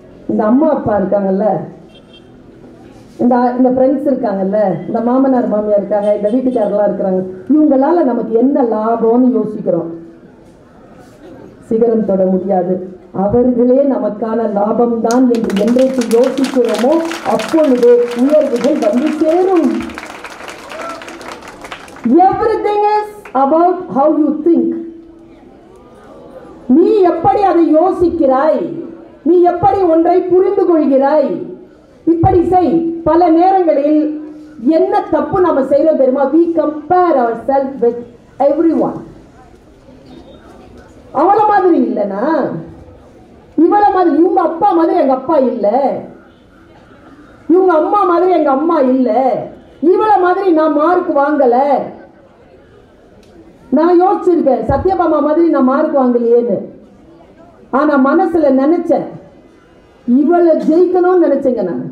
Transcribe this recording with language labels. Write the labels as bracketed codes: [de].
[ta] இந்த அம்மா அப்பா இருக்காங்கல்ல, இந்த ஃப்ரெண்ட்ஸ் இருக்காங்கல்ல, இந்த மாமனார் மாமியார் இருக்காங்க, இந்த வீட்டுக்காரெல்லாம் இருக்கிறாங்க, இவங்களால நமக்கு என்ன லாபம்னு யோசிக்கிறோம். சிகரம் தொட முடியாது, அவர்களே நமக்கான லாபம் தான் என்று என்றைக்கு யோசிக்கிறோமோ அப்பொழுது உயர்வுகள் வந்து சேரும். [en] Everything is about how you think. [ta] நீ எப்படி அதை யோசிக்கிறாய், நீ எப்படி ஒன்றை புரிந்து கொள்கிறாய், இப்படி செய். பல நேரங்களில் என்ன தப்பு நாம செய்யறோம் தெரியுமா? [en] we compare ourselves with everyone. [ta] அவள மாதிரி இல்லனா, இவள மாதிரி, இவங்க அப்பா மாதிரி எங்க அப்பா இல்ல, இவங்க அம்மா மாதிரி எங்க அம்மா இல்ல, இவள மாதிரி நான் மார்க் வாங்கல. நான் யோசிச்சிருக்கேன், சத்யபாமா மாதிரி நான் மார்க் வாங்கலையேன்னு. ஆனா மனசுல நினைச்சேன், இவளை ஜெயிக்கணும்னு நினைச்சேங்க.